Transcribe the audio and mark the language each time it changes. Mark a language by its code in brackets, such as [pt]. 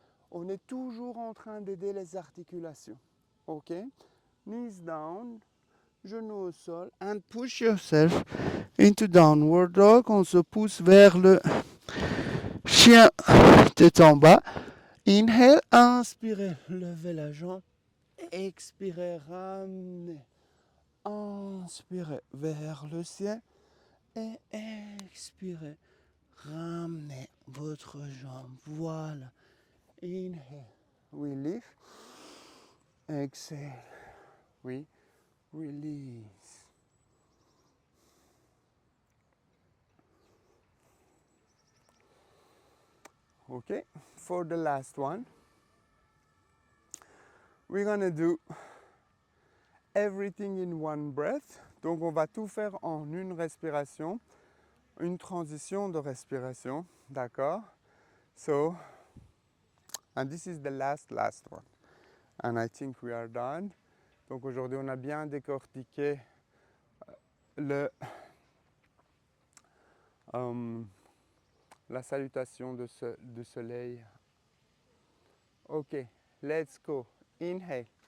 [fr] On est toujours en train d'aider les articulations. [en] Ok? Knees down. [fr] Genoux au sol. [en] And push yourself into downward dog. [fr] On se pousse vers le chien tête en bas. [en] Inhale, [fr] inspirez, levez la jambe. Expirez, ramenez. Inspirez vers le ciel. Et expirez, ramenez votre jambe. [en] Voilà. Inhale, we lift. Exhale, we release. Okay, for the last one, we're gonna do everything in one breath. [fr] Donc on va tout faire en une respiration, une transition de respiration, d'accord? [en] So, and this is the last one. And I think we are done. [fr] Donc aujourd'hui on a bien décortiqué la salutation de soleil. [en] Ok, let's go. Inhale.